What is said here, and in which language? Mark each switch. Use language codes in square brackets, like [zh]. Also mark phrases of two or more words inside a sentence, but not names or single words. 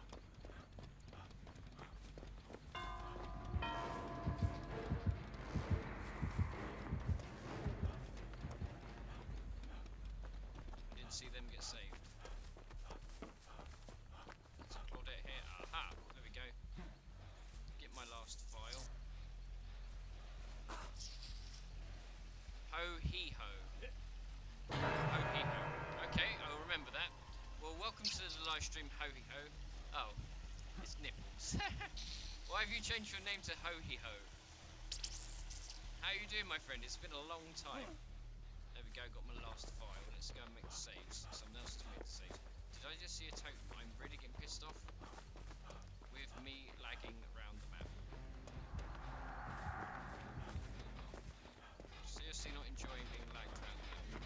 [en] See them get saved. There's a Claudette here. Aha! There we go. Get my last file. Ho hee ho. Ho hee ho. Okay, I'll remember that. Well, welcome to the live stream, Ho hee ho. Oh, it's Nipples. Why have you changed your name to Ho hee ho? How you doing, my friend? It's been a long time. There we go, got my last file. Let's go and make the saves. Someone else to make the saves. Did I just see a totem? I'm really getting pissed off with me lagging around the map. Seriously not enjoying being lagged around the map.